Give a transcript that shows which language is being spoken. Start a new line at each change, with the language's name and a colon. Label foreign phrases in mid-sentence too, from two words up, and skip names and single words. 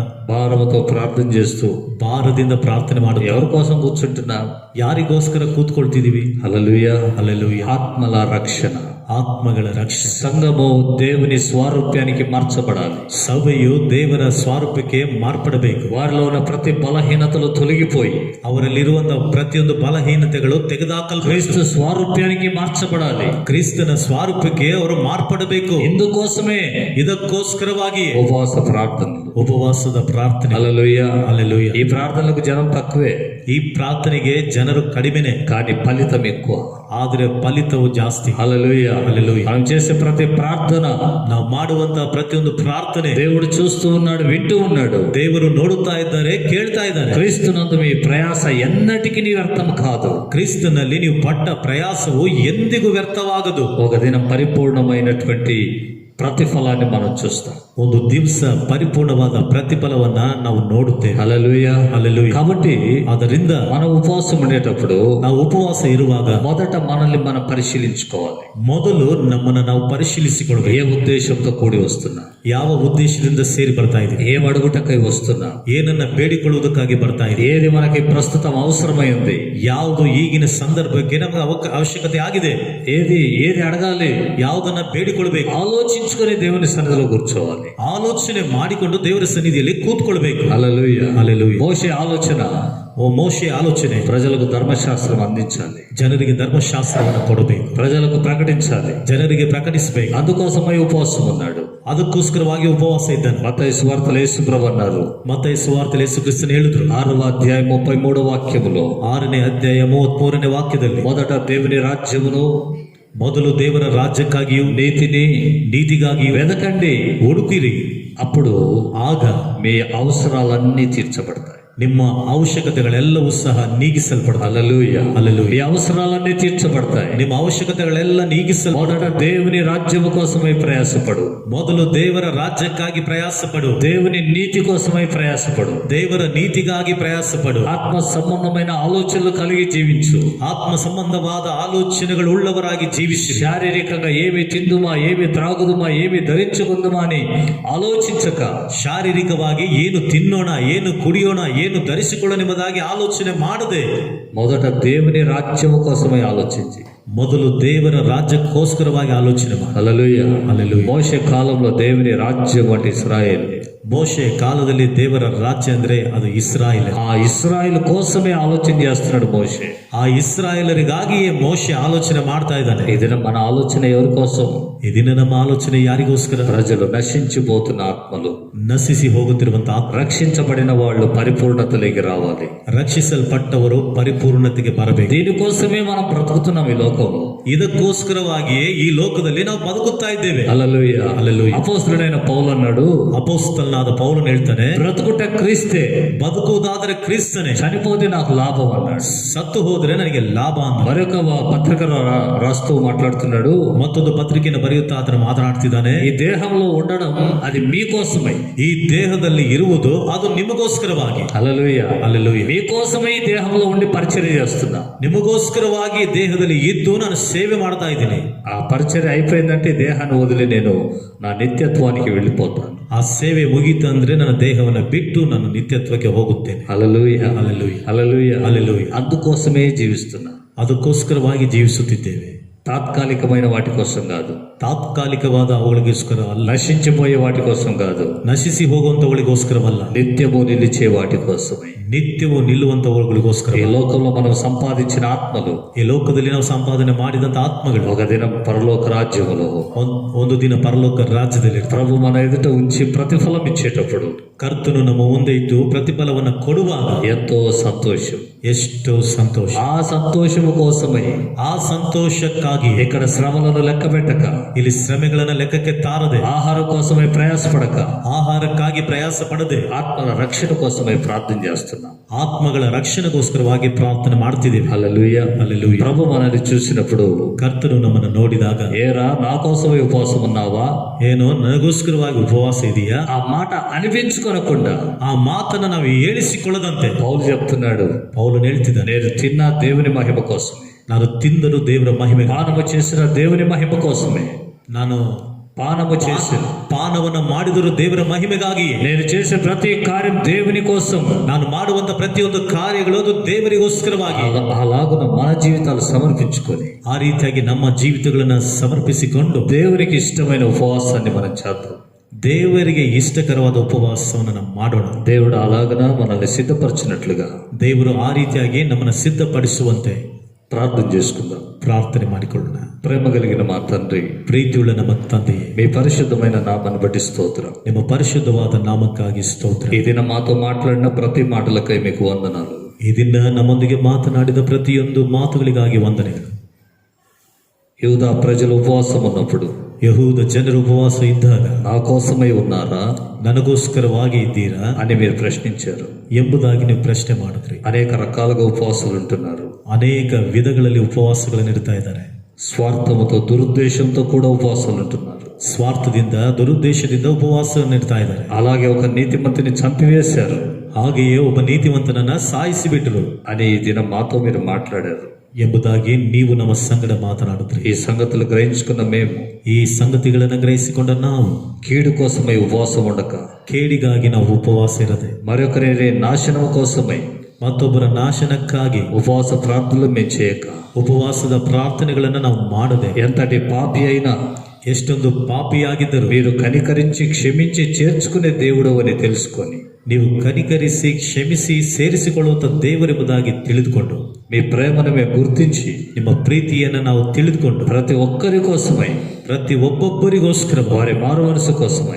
Telugu: భారముతో ప్రార్థన చేస్తూ
Kannada: ಭಾರದಿಂದ ಪ್ರಾರ್ಥನೆ ಮಾಡುತ್ತಾ
Telugu: ఎవరి కోసం కూర్చుంటున్నా?
Kannada: ಯಾರಿಗೋಸ್ಕರ ಕೂತ್ಕೊಳ್ತಿದೀವಿ?
Telugu: హల్లెలూయా.
Kannada: ಹಲ್ಲೆಲೂಯಾ.
Telugu: ఆత్మల రక్షణ.
Kannada: ಆತ್ಮಗಳ ರಕ್ಷಣೆ.
Telugu: సంఘము దేవుని స్వారూప్యానికి మార్చబడాలి.
Kannada: ಸಭೆಯು ದೇವರ ಸ್ವಾರೂಪಕ್ಕೆ ಮಾರ್ಪಡಬೇಕು.
Telugu: వారిలో ఉన్న ప్రతి బలహీనతలు తొలగిపోయి
Kannada: ಅವರಲ್ಲಿರುವಂತಹ ಪ್ರತಿಯೊಂದು ಬಲಹೀನತೆಗಳು ತೆಗೆದುಹಾಕಲ್ಪಟ್ಟು
Telugu: క్రీస్తు స్వారూప్యానికి మార్చబడాలి.
Kannada: ಕ್ರಿಸ್ತನ ಸ್ವಾರೂಪಕ್ಕೆ ಅವರು ಮಾರ್ಪಡಬೇಕು.
Telugu: ఇందుకోసమే
Kannada: ಇದಕ್ಕೋಸ್ಕರವಾಗಿ
Telugu: ఉపవాస ప్రార్థనలు,
Kannada: ಉಪವಾಸದ ಪ್ರಾರ್ಥನೆ.
Telugu: హల్లెలూయా.
Kannada: ಹಲ್ಲೆಲೂಯಾ.
Telugu: ఈ ప్రార్థనలకు జనం తక్కువే,
Kannada: ಈ ಪ್ರಾರ್ಥನೆಗೆ ಜನರು ಕಡಿಮೆನೆ,
Telugu: కానీ ఫలితం ఎక్కువ.
Kannada: ಆದರೆ ಫಲಿತವು ಜಾಸ್ತಿ.
Telugu: హల్లెలూయా. హల్లెలూయా. మనం చేసే ప్రతి ప్రార్థన
Kannada: ನಾವು ಮಾಡುವಂತಹ ಪ್ರತಿಯೊಂದು ಪ್ರಾರ್ಥನೆ
Telugu: దేవుడు చూస్తూ ఉన్నాడు, వింటూ ఉన్నాడు.
Kannada: ದೇವರು ನೋಡುತ್ತಾ ಇದ್ದಾರೆ, ಕೇಳ್ತಾ ಇದ್ದಾರೆ.
Telugu: క్రీస్తునందు మీ ప్రయాస ఎన్నటికీ వ్యర్థం కాదు.
Kannada: ಕ್ರಿಸ್ತನಲ್ಲಿ ನೀವು ಪಟ್ಟ ಪ್ರಯಾಸವು ಎಂದಿಗೂ ವ್ಯರ್ಥವಾಗದು.
Telugu: ఒక దినం పరిపూర్ణమైనటువంటి ప్రతిఫలాన్ని మనం చూస్తాం.
Kannada: ಒಂದು ದಿವಸ ಪರಿಪೂರ್ಣವಾದ ಪ್ರತಿಫಲವನ್ನ ನಾವು ನೋಡುತ್ತೇವೆ.
Telugu: హల్లెలూయా.
Kannada: ಹಲ್ಲೆಲೂಯಾ.
Telugu: కాబట్టి
Kannada: ಆದ್ದರಿಂದ
Telugu: మనం ఉపవాసం ఉండేటప్పుడు
Kannada: ನಾವು ಉಪವಾಸ ಇರುವಾಗ
Telugu: మొదట మనల్ని మనం పరిశీలించుకోవాలి.
Kannada: ಮೊದಲು ನಮ್ಮನ್ನು ನಾವು ಪರಿಶೀಲಿಸಿಕೊಳ್ಳಬೇಕು.
Telugu: ఏ ఉద్దేశంతో కూడి వస్తున్నా,
Kannada: ಯಾವ ಉದ್ದೇಶದಿಂದ ಸೇರಿ ಬರ್ತಾ ಇದೆ,
Telugu: ఏం అడుగుటకై వస్తున్నా,
Kannada: ಏನನ್ನ ಬೇಡಿಕೊಳ್ಳುವುದಕ್ಕಾಗಿ ಬರ್ತಾ ಇದೆ,
Telugu: ఏది మనకి ప్రస్తుతం అవసరమై ఉంది,
Kannada: ಯಾವುದು ಈಗಿನ ಸಂದರ್ಭಕ್ಕೆ ನಮಗೆ ಅವಶ್ಯಕತೆ ಆಗಿದೆ,
Telugu: ఏది అడగాలి,
Kannada: ಯಾವುದನ್ನ ಬೇಡಿಕೊಳ್ಬೇಕು,
Telugu: ఆలోచించుకొని దేవుని సన్నిధిలో కూర్చోవాలి.
Kannada: ಆಲೋಚನೆ ಮಾಡಿಕೊಂಡು ದೇವರ ಸನ್ನಿಧಿಯಲ್ಲಿ ಕೂತ್ಕೊಳ್ಬೇಕು.
Telugu: హల్లెలూయా. హల్లెలూయా. మోషే ఆలోచన,
Kannada: ಮೋಶೆ ಆಲೋಚನೆ
Telugu: ప్రజలకు ధర్మశాస్త్రం అందించాలి,
Kannada: ಜನರಿಗೆ ಧರ್ಮಶಾಸ್ತ್ರವನ್ನು ಕೊಡಬೇಕು,
Telugu: ప్రజలకు ప్రకటించాలి.
Kannada: ಜನರಿಗೆ ಪ್ರಕಟಿಸಬೇಕು.
Telugu: అందుకోసమై ఉపవాసం ఉన్నాడు.
Kannada: ಅದಕ್ಕೋಸ್ಕರವಾಗಿ ಉಪವಾಸ ಇದ್ದಾನೆ.
Telugu: మత్తయి సువార్తలో యేసుప్రభు అన్నారు,
Kannada: ಮತ್ತಾಯ ಸುವಾರ್ತೆಯಲ್ಲಿ ಯೇಸು ಕ್ರಿಸ್ತನು ಹೇಳಿದ್ರು,
Telugu: 6వ అధ్యాయం 33వ వాక్యములో,
Kannada: 6ನೇ ಅಧ್ಯಾಯ 33ನೇ ವಾಕ್ಯದಲ್ಲಿ,
Telugu: మొదట దేవుని రాజ్యమును,
Kannada: ಮೊದಲು ದೇವರ ರಾಜ್ಯಕ್ಕಾಗಿಯೂ ನೀತಿಗಾಗಿಯೂ
Telugu: వెదకండి,
Kannada: ಹುಡುಕಿರಿ,
Telugu: అప్పుడు
Kannada: ಆಗ
Telugu: మీ అవసరాలన్నీ తీర్చబడతాయి.
Kannada: ನಿಮ್ಮ ಅವಶ್ಯಕತೆಗಳೆಲ್ಲವೂ ಸಹ ನೀಗಿಸಲ್ಪಡ್ತವೆ.
Telugu: హల్లెలూయా. హల్లెలూయా. మీ అవసరాలన్నీ తీర్చబడతాయి.
Kannada: ನಿಮ್ಮ ಅವಶ್ಯಕತೆಗಳೆಲ್ಲ
Telugu: మొదట దేవుని రాజ్యము కోసమై ప్రయాసపడు,
Kannada: ಮೊದಲು ದೇವರ ರಾಜ್ಯಕ್ಕಾಗಿ ಪ್ರಯಾಸ ಪಡು,
Telugu: దేవుని నీతి కోసమై ప్రయాసపడు,
Kannada: ದೇವರ ನೀತಿಗಾಗಿ ಪ್ರಯಾಸ ಪಡು,
Telugu: ఆత్మ సంబంధమైన ఆలోచనలు కలిగి జీవించు,
Kannada: ಆತ್ಮ ಸಂಬಂಧವಾದ ಆಲೋಚನೆಗಳು ಉಳ್ಳವರಾಗಿ ಜೀವಿಸಿ,
Telugu: శారీరకంగా ఏమి తిందుమా, ఏమి త్రాగుదుమా, ఏమి ధరించుకుందుమా అని ఆలోచించక,
Kannada: ಶಾರೀರಿಕವಾಗಿ ಏನು ತಿನ್ನೋಣ, ಏನು ಕುಡಿಯೋಣ, ಏನು ಧರಿಸಿಕೊಳ್ಳನೆಂಬುದಾಗಿ ಆಲೋಚನೆ ಮಾಡದೆ,
Telugu: మొదట దేవుని రాజ్యము కోసమై ఆలోచించి,
Kannada: ಮೊದಲು ದೇವರ ರಾಜ್ಯಕ್ಕೋಸ್ಕರವಾಗಿ ಆಲೋಚನೆ ಮಾಡಿ.
Telugu: హల్లెలూయా. హల్లెలూయా. మోషే కాలంలో దేవుని రాజ్యం అంటే ఇశ్రాయేల్.
Kannada: ಮೋಶೆ ಕಾಲದಲ್ಲಿ ದೇವರ ರಾಜ್ಯ ಅಂದ್ರೆ ಅದು ಇಸ್ರಾಯೇಲ್.
Telugu: ఆ ఇశ్రాయేల్ కోసమే ఆలోచన చేస్తున్నాడు మోషే.
Kannada: ಆ ಇಸ್ರಾಯೇಲರಿಗಾಗಿಯೇ ಮೋಶೆ ಆಲೋಚನೆ ಮಾಡ್ತಾ ಇದ್ದಾನೆ.
Telugu: ఇది మన ఆలోచన ఎవరి కోసం?
Kannada: ಈ ದಿನ ನಮ್ಮ ಆಲೋಚನೆ ಯಾರಿಗೋಸ್ಕರ?
Telugu: ప్రజలు నశించిపోతున్న ఆత్మలు,
Kannada: ನಶಿಸಿ ಹೋಗುತ್ತಿರುವಂತಹ ಆತ್ಮ,
Telugu: రక్షించబడిన వాళ్ళు పరిపూర్ణతలోకి రావాలి.
Kannada: ರಕ್ಷಿಸಲ್ಪಟ್ಟವರು ಪರಿಪೂರ್ಣತೆಗೆ ಬರಬೇಕು.
Telugu: దీనికోసమే మనం బ్రతుకుతున్నాం ఈ లోకంలో.
Kannada: ಇದಕ್ಕೋಸ್ಕರವಾಗಿಯೇ ಈ ಲೋಕದಲ್ಲಿ ನಾವು ಬದುಕುತ್ತಾ ಇದ್ದೇವೆ.
Telugu: హల్లెలూయా. హల్లెలూయా. అపోస్తలుడైన పౌలు అన్నాడు,
Kannada: ಅಪೊಸ್ತಲನಾದ ಪೌಲನು ಹೇಳ್ತಾನೆ,
Telugu: బ్రతుకుట క్రీస్తే,
Kannada: ಬದುಕುವುದಾದರೆ ಕ್ರಿಸ್ತನೇ,
Telugu: చనిపోతే నాకు లాభం అన్నాడు.
Kannada: ಸತ್ತು ಹೋದ್ರೆ ನನಗೆ ಲಾಭ ಅಂತ.
Telugu: మరొక పత్రిక రాస్తూ మాట్లాడుతున్నాడు,
Kannada: ಮತ್ತೊಂದು ಪತ್ರಿಕೆಯನ್ನು ಬರೆಯುತ್ತಾ ಆತನು ಮಾತನಾಡ್ತಿದ್ದಾನೆ,
Telugu: ఈ దేహంలో ఉండడం అది మీకోసమై,
Kannada: ಈ ದೇಹದಲ್ಲಿ ಇರುವುದು ಅದು ನಿಮಗೋಸ್ಕರವಾಗಿ.
Telugu: హల్లెలూయా. హల్లెలూయా. మీకోసమై ఈ దేహంలో ఉండి పరిచర్య చేస్తున్నా.
Kannada: ನಿಮಗೋಸ್ಕರವಾಗಿ ದೇಹದಲ್ಲಿ ಇದ್ದು ನಾನು ಸೇವೆ ಮಾಡ್ತಾ ಇದ್ದೀನಿ.
Telugu: ఆ పరిచర్య అయిపోయిందంటే దేహాన్ని వదిలి నేను నా నిత్యత్వానికి వెళ్ళిపోతాను.
Kannada: ಆ ಸೇವೆ ಮುಗೀತಂದ್ರೆ ನನ್ನ ದೇಹವನ್ನು ಬಿಟ್ಟು ನಾನು ನಿತ್ಯತ್ವಕ್ಕೆ ಹೋಗುತ್ತೇನೆ.
Telugu: హల్లెలూయా. హల్లెలూయా. హల్లెలూయా. హల్లెలూయా. అందుకోసమే జీవిస్తున్నా.
Kannada: ಅದಕ್ಕೋಸ್ಕರವಾಗಿ ಜೀವಿಸುತ್ತಿದ್ದೇವೆ.
Telugu: తాత్కాలికమైన వాటి కోసం కాదు,
Kannada: ತಾತ್ಕಾಲಿಕವಾದ ಅವುಗಳಿಗೋಸ್ಕರ ಅಲ್ಲ,
Telugu: నశించిపోయే వాటి కోసం కాదు,
Kannada: ನಶಿಸಿ ಹೋಗುವಂತವುಗಳಿಗೋಸ್ಕರವಲ್ಲ,
Telugu: నిత్యము నిలిచే వాటి కోసమే.
Kannada: ನಿತ್ಯವೂ ನಿಲ್ಲುವಂತವುಗಳಿಗೋಸ್ಕರ.
Telugu: ఈ లోకంలో మనం సంపాదించిన ఆత్మలు
Kannada: ಈ ಲೋಕದಲ್ಲಿ ನಾವು ಸಂಪಾದನೆ ಮಾಡಿದಂತ ಆತ್ಮಗಳು
Telugu: ఒక దినం పరలోక రాజ్యములో
Kannada: ಒಂದು ದಿನ ಪರಲೋಕ ರಾಜ್ಯದಲ್ಲಿ
Telugu: ప్రభు మన ఎదుట ఉంచి ప్రతిఫలం ఇచ్చేటప్పుడు
Kannada: ಕರ್ತನು ನಮ್ಮ ಮುಂದೆ ಇಟ್ಟು ಪ್ರತಿಫಲವನ್ನು ಕೊಡುವಾಗ
Telugu: ఎంతో సంతోషం.
Kannada: ಎಷ್ಟೋ ಸಂತೋಷ.
Telugu: ఆ సంతోషము కోసమై
Kannada: ಆ ಸಂತೋಷಕ್ಕಾಗಿ
Telugu: ఇక్కడ శ్రమలను లెక్క పెట్టక,
Kannada: ಇಲ್ಲಿ ಶ್ರಮೆಗಳನ್ನ ಲೆಕ್ಕಕ್ಕೆ ತಾರದೆ,
Telugu: ఆహారం కోసమై ప్రయాసపడక,
Kannada: ಆಹಾರಕ್ಕಾಗಿ ಪ್ರಯಾಸ ಪಡದೆ,
Telugu: ఆత్మల రక్షణ కోసమై ప్రార్థన చేస్తున్నాం.
Kannada: ಆತ್ಮಗಳ ರಕ್ಷಣೆಗೋಸ್ಕರವಾಗಿ ಪ್ರಾರ್ಥನೆ ಮಾಡ್ತಿದ್ದೀವಿ.
Telugu: హల్లెలూయా.
Kannada: ಹಲ್ಲೆಲೂಯಾ.
Telugu: ప్రభు మనల్ని చూసినప్పుడు,
Kannada: ಕರ್ತನು ನಮ್ಮನ್ನು ನೋಡಿದಾಗ,
Telugu: ఏరా నా కోసమై ఉపవాసం ఉన్నావా,
Kannada: ಏನೋ ನನಗೋಸ್ಕರವಾಗಿ ಉಪವಾಸ ಇದೆಯಾ,
Telugu: ఆ మాట అనిపించుకోనకుండా
Kannada: ಆ ಮಾತನ್ನ ನಾವು ಹೇಳಿಸಿಕೊಳ್ಳದಂತೆ
Telugu: పౌలు చెప్తున్నాడు,
Kannada: ಪೌಲನು ಹೇಳ್ತಿದ್ದಾನೆ,
Telugu: నేను తిన్న దేవుని మహిమ కోసమే,
Kannada: ನಾನು ತಿಂದರು ದೇವರ ಮಹಿಮೆ,
Telugu: పానము చేసిన దేవుని మహిమ కోసమే,
Kannada: ನಾನು
Telugu: పానము చేసిన
Kannada: ಪಾನವನ್ನು ಮಾಡಿದರು ದೇವರ ಮಹಿಮೆಗಾಗಿಯೇ,
Telugu: నేను చేసే ప్రతి కార్యం దేవుని కోసం.
Kannada: ನಾನು ಮಾಡುವಂತ ಪ್ರತಿಯೊಂದು ಕಾರ್ಯಗಳು ಅದು ದೇವರಿಗೋಸ್ಕರವಾಗಿ.
Telugu: అలాగున మన జీవితాలు సమర్పించుకొని
Kannada: ಆ ರೀತಿಯಾಗಿ ನಮ್ಮ ಜೀವಿತಗಳನ್ನ ಸಮರ್ಪಿಸಿಕೊಂಡು
Telugu: దేవునికి ఇష్టమైన ఉపవాసాన్ని మనం చేద్దాం.
Kannada: ದೇವರಿಗೆ ಇಷ್ಟಕರವಾದ ಉಪವಾಸವನ್ನು ನಾವು ಮಾಡೋಣ.
Telugu: దేవుడు అలాగన మనల్ని సిద్ధపరిచినట్లుగా
Kannada: ದೇವರು ಆ ರೀತಿಯಾಗಿ ನಮ್ಮನ್ನು ಸಿದ್ಧಪಡಿಸುವಂತೆ
Telugu: ప్రార్థన చేసుకుందాం.
Kannada: ಪ್ರಾರ್ಥನೆ ಮಾಡಿಕೊಳ್ಳೋಣ.
Telugu: ప్రేమ కలిగిన మా తండ్రి,
Kannada: ಪ್ರೀತಿಯುಳ್ಳ ನಮ್ಮ ತಂದೆಯೇ,
Telugu: మీ పరిశుద్ధమైన నామాన్ని బట్టి స్తోత్రం.
Kannada: ನಿಮ್ಮ ಪರಿಶುದ್ಧವಾದ ನಾಮಕ್ಕಾಗಿ ಸ್ತೋತ್ರ.
Telugu: ఈ దిన మాతో మాట్లాడిన ప్రతి మాటలకై మీకు వందనాలు.
Kannada: ಈ ದಿನ ನಮ್ಮೊಂದಿಗೆ ಮಾತನಾಡಿದ ಪ್ರತಿಯೊಂದು ಮಾತುಗಳಿಗಾಗಿ ವಂದನೆಗಳು.
Telugu: యూదా ప్రజలు ఉపవాసం ఉన్నప్పుడు
Kannada: ಯಹೂದ ಜನರು ಉಪವಾಸ ಇದ್ದಾಗ
Telugu: నా కోసమై ఉన్నారా
Kannada: ನನಗೋಸ್ಕರವಾಗಿ ಇದ್ದೀರಾ
Telugu: అని మీరు ప్రశ్నించారు.
Kannada: ಎಂಬುದಾಗಿ ನೀವು ಪ್ರಶ್ನೆ ಮಾಡಿದ್ರಿ.
Telugu: అనేక రకాలుగా ఉపవాసాలు ఉంటున్నారు.
Kannada: ಅನೇಕ ವಿಧಗಳಲ್ಲಿ ಉಪವಾಸಗಳನ್ನು ಇಡ್ತಾ ಇದ್ದಾರೆ.
Telugu: స్వార్థముతో దురుద్దేశంతో కూడా ఉపవాసాలు ఉంటున్నారు.
Kannada: ಸ್ವಾರ್ಥದಿಂದ ದುರುದ್ದೇಶದಿಂದ ಉಪವಾಸವನ್ನು ಇಡ್ತಾ ಇದ್ದಾರೆ.
Telugu: అలాగే ఒక నీతిమంతుని చంపివేశారు,
Kannada: ಹಾಗೆಯೇ ಒಬ್ಬ ನೀತಿವಂತನನ್ನ ಸಾಯಿಸಿಬಿಟ್ರು
Telugu: అని ఈ దినం మాతో మీరు మాట్లాడారు.
Kannada: ಎಂಬುದಾಗಿ ನೀವು ನಮ್ಮ ಸಂಗಡ ಮಾತನಾಡಿದ್ರಿ.
Telugu: ఈ సంగతులు గ్రహించుకున్న మేము
Kannada: ಈ ಸಂಗತಿಗಳನ್ನು ಗ್ರಹಿಸಿಕೊಂಡ ನಾವು
Telugu: కీడు కోసమై ఉపవాసం ఉండక,
Kannada: ಕೇಡಿಗಾಗಿ ನಾವು ಉಪವಾಸ ಇರದೆ,
Telugu: మరొకరి నాశనం కోసమై
Kannada: ಮತ್ತೊಬ್ಬರ ನಾಶನಕ್ಕಾಗಿ
Telugu: ఉపవాస ప్రార్థనలు మేము చేయక,
Kannada: ಉಪವಾಸದ ಪ್ರಾರ್ಥನೆಗಳನ್ನು ನಾವು ಮಾಡದೆ,
Telugu: ఎంతటి పాపి అయినా
Kannada: ಎಷ್ಟೊಂದು ಪಾಪಿಯಾಗಿದ್ದರು
Telugu: మీరు కనికరించి క్షమించి చేర్చుకునే దేవుడు అని తెలుసుకొని,
Kannada: ನೀವು ಕನಿಕರಿಸಿ ಕ್ಷಮಿಸಿ ಸೇರಿಸಿಕೊಳ್ಳುವಂತ ದೇವರೆಂಬುದಾಗಿ ತಿಳಿದುಕೊಂಡು,
Telugu: మీ ప్రేమను మేము గుర్తించి,
Kannada: ನಿಮ್ಮ ಪ್ರೀತಿಯನ್ನು ನಾವು ತಿಳಿದುಕೊಂಡು,
Telugu: ప్రతి ఒక్కరి కోసమై,
Kannada: ಪ್ರತಿ ಒಬ್ಬೊಬ್ಬರಿಗೋಸ್ಕರ
Telugu: వారి మారు మనసు కోసమై,